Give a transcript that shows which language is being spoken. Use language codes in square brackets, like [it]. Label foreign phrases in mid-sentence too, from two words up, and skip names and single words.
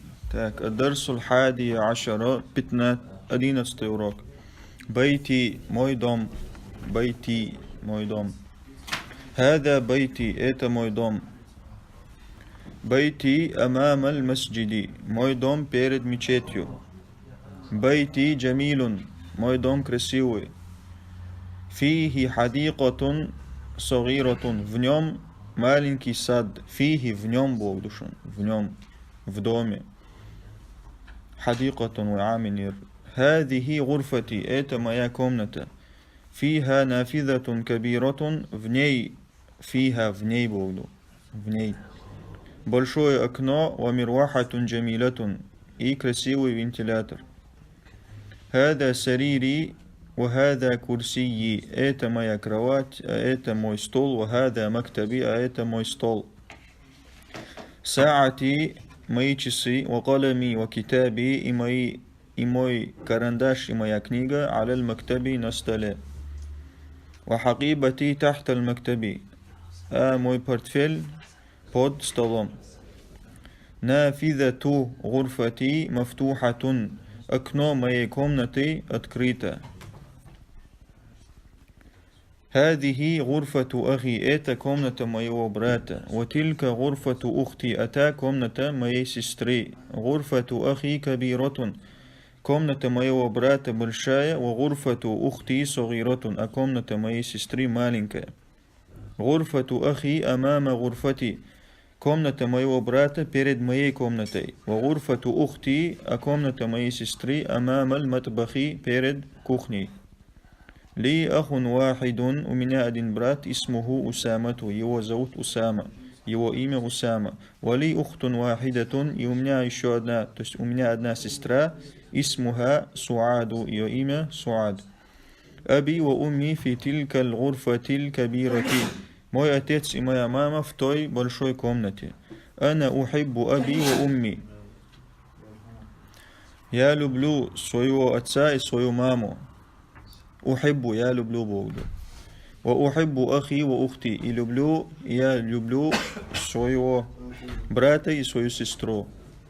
[ar] Так, الدرس الحادي عشر, 11 урок. [ru] Байти, мой дом. Байти, мой дом. [ar] هذا بيتي, [ru] это мой дом. [ar] بيتي أمام المسجد, [ru] мой дом перед мечетью. [ar] بيتي جميل, [ru] мой дом красивый. [ar] فيه حديقة صغيرة, [ru] в нем маленький сад. Фихи, в нем Бог душен, в нем, в доме. [ar] حديقة وعامل هذه غرفتي [ru] это моя комната [ar] فيها نافذة كبيرة [ru] в ней فيها в ней буду в ней большое окно [ar] ومروحة جميلة [ru] и красивый вентилятор [ar] هذا سريري وهذا كرسيي [ru] это моя кровать это мой стол [ar] وهذا مكتبي [ru] это мой стол ساعتي мои часы, [ar] وقلمي وكتابي [ru] и мой карандаш и моя книга, [ar] على المكتب [ru] на столе. [ar] وحقيبتي تحت المكتب, [ru] а мой портфель под столом. [ar] نافذة غرفتي مفتوحة, [ru] окно моей комнаты открыто. [ar] هذه غرفة أخي, [ru] это комната моего брата. [ar] وتلك غرفة أختي, [ru] это комната моей сестры. [ar] غرفة أخي كبيرة, [ru] комната моего брата большая. [ar] وغرفة أختي صغيرة, [ru] а комната моей сестры маленькая. [ar] غرفة أخي أمام غرفتي, [ru] комната моего брата перед моей комнатой. [ar] وغرفة أختي, [ru] а комната моей сестры [ar] أمام المطبخ, [ru] перед кухней. [ar] لي أخ واحد, [ru] у меня один брат, [ar] اسمه أسامة, [ru] его зовут Усама, его имя Усама. [ar] ولي أخت واحدة, [ru] и у меня еще одна, то есть у меня одна сестра, [ar] اسمها سعاد, [ru] ее имя Суад. [ar] أبي وأمي في تلك الغرفة الكبيرة, [ru] мой отец и моя мама в той большой комнате. [ar] أنا أحب أبي وأمي, [ru] я люблю своего отца и свою маму. Ухиббу, я люблю Бога. [ar] وأحب أخي وأختي, [ru] и я люблю своего брата и свою сестру.